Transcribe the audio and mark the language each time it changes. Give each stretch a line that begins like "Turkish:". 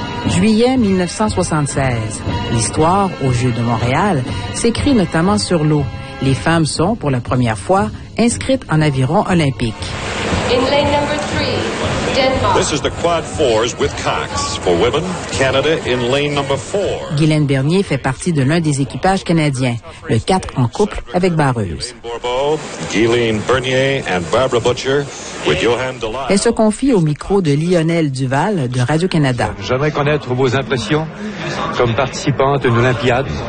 French: Juillet 1976, l'histoire aux Jeux de Montréal s'écrit notamment sur l'eau. Les femmes sont, pour la première fois, inscrites en aviron olympique.
English: In lane number 3. Denmark. This is the quad fours with Cox. For women, Canada in lane number 4.
French: Guylaine Bernier fait partie de l'un des équipages canadiens, le 4 en couple avec Barreuse.
English: Guylaine Bernier and Barbara Butcher with Johan Delisle.
French: Elle se confie au micro de Lionel Duval de Radio-Canada. J'aimerais connaître vos impressions comme participante d'une Olympiade.